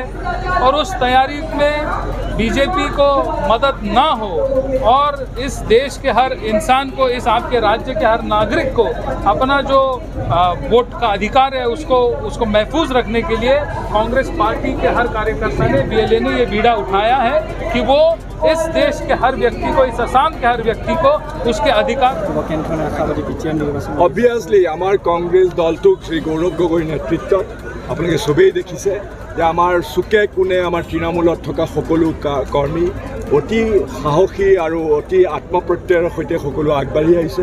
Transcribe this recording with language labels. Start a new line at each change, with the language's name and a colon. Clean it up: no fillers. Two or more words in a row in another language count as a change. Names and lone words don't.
Hindi: और उस तैयारी में बीजेपी को मदद ना हो और इस देश के हर इंसान को, इस आपके राज्य के हर नागरिक को अपना जो वोट का अधिकार है उसको महफूज रखने के लिए कांग्रेस पार्टी के हर कार्यकर्ता ने, बीएलए ने ये बीड़ा उठाया है कि वो इस देश के हर व्यक्ति को, इस असम के हर व्यक्ति को उसके अधिकार।
Assamese: অবভিয়াছলি আমাৰ কংগ্ৰেছ দলটোক শ্ৰী গৌৰৱ গগৈৰ নেতৃত্বত আপোনালোকে সবেই দেখিছে যে আমাৰ চুকে কোণে আমাৰ তৃণমূলত থকা সকলো কৰ্মী অতি সাহসী আৰু অতি আত্মপ্ৰত্যয়ৰ সৈতে সকলো আগবাঢ়ি আহিছে।